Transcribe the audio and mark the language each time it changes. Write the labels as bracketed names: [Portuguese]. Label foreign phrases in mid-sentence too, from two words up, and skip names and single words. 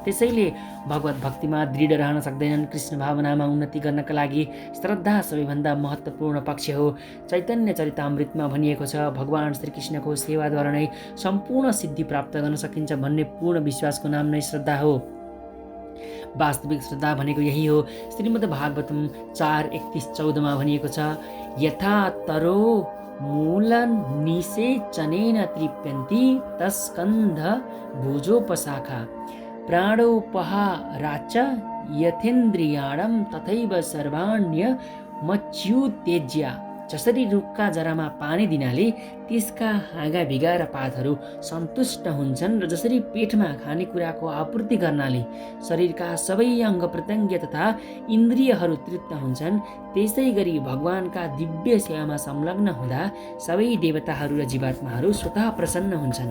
[Nepali] त्यसैले भगवत भक्तिमा दृढ रहन सक्दैनन्। कृष्ण भावनामा उन्नति गर्नका लागि श्रद्धा सबैभन्दा महत्त्वपूर्ण पक्ष हो। चैतन्य चरितामृतमा भनिएको छ, भगवान श्रीकृष्णको सेवाद्वारा नै सम्पूर्ण सिद्धि प्राप्त गर्न सकिन्छ भन्ने पूर्ण विश्वासको नाम नै श्रद्धा हो। वास्तविक श्रद्धा भनेको यही हो। श्रीमद् भागवतम 4:31-14 भनिएको छ, [Sanskrit] यथा तरो मूलन निषेचनेन तृप्यन्ति तस्कन्ध भुजोपशाखा प्राणोपहाराच्च यथेन्द्रियाणं तथैव सर्वाण्यमच्युत्यज्य। [Nepali] जसरी रुखका जरामा पानी दिनाले त्यसका हाँगा भिगा र पातहरू सन्तुष्ट हुन्छन् र जसरी पेटमा खानेकुराको आपूर्ति गर्नाले शरीरका सबै अङ्ग प्रत्यङ्ग तथा इन्द्रियहरू तृप्त हुन्छन्, त्यसै गरी भगवानका दिव्य सेवामा संलग्न हुँदा सबै देवताहरू र जीवात्माहरू स्वतः प्रसन्न हुन्छन्।